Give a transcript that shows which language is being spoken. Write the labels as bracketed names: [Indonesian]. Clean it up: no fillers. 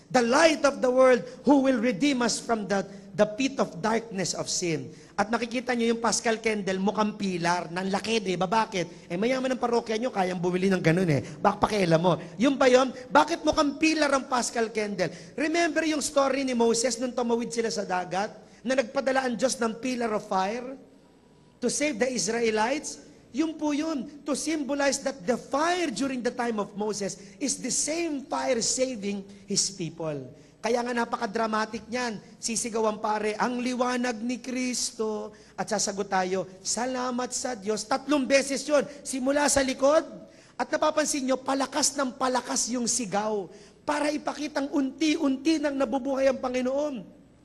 [English] The light of the world who will redeem us from the pit of darkness of sin. [Filipino] At nakikita nyo yung Paschal candle, mukhang pilar, ng laki, di ba? Bakit? Eh, mayaman ng parokya nyo, kayang bumili ng ganun eh. Pakialam mo. Yung ba yun? Bakit mukhang pilar ang Paschal candle? Remember yung story ni Moses nung tumawid sila sa dagat? Na nagpadala ang Diyos ng pillar of fire [English] to save the Israelites? [Filipino] Yun po yun. [English] To symbolize that the fire during the time of Moses is the same fire saving His people. [Filipino] Kaya nga napaka-dramatic niyan. Sisigawan pare, ang liwanag ni Kristo. At sasagot tayo, salamat sa Diyos. 3 beses yun. Simula sa likod. At napapansin nyo, palakas ng palakas yung sigaw. Para ipakitang unti-unti nang nabubuhay ang Panginoon.